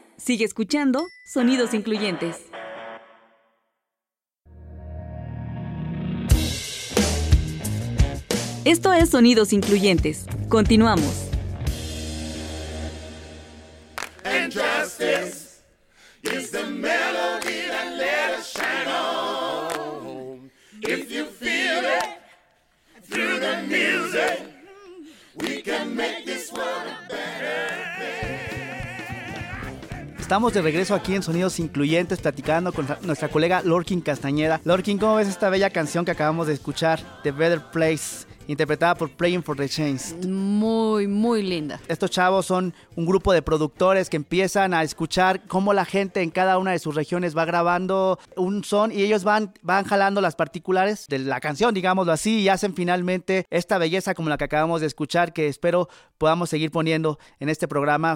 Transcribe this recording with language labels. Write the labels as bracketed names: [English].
[Spanish] Sigue escuchando Sonidos Incluyentes. Esto es Sonidos Incluyentes. Continuamos. [English] And justice is the melody that let us shine on. If you feel it through the music, we can make this world a better. [Spanish] Estamos de regreso aquí en Sonidos Incluyentes platicando con nuestra colega Lorkin Castañeda. Lorkin, ¿cómo ves esta bella canción que acabamos de escuchar? The Better Place, interpretada por Praying for the Chains. Muy, muy linda. Estos chavos son un grupo de productores que empiezan a escuchar cómo la gente en cada una de sus regiones va grabando un son y ellos van jalando las particulares de la canción, digámoslo así, y hacen finalmente esta belleza como la que acabamos de escuchar, que espero podamos seguir poniendo en este programa.